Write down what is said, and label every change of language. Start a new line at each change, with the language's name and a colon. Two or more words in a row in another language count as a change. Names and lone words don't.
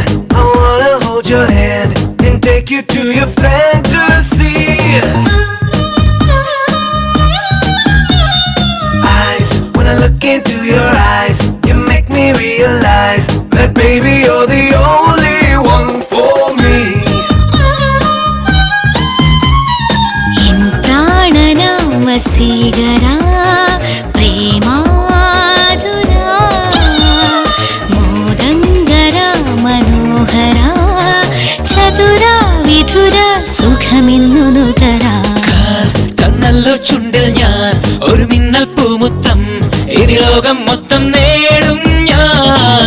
English: I wanna hold your hand and take you to your fantasy. Eyes, when I look into your eyes, you make me realize that baby you're the only one for me.
Sanskrit: प्राणना वसीकरा प्रेमादुरा मोदङ्गरा मनोहरा चतुरा विधुरा സുഖമിന്നുനുതരാ.
Malayalam: കണ്ണല്ലോ ചുണ്ടിൽ ഞാൻ ഒരു മിന്നൽ പൂമുത്തം, ഇനി ലോകം മൊത്തം നേടും ഞാൻ.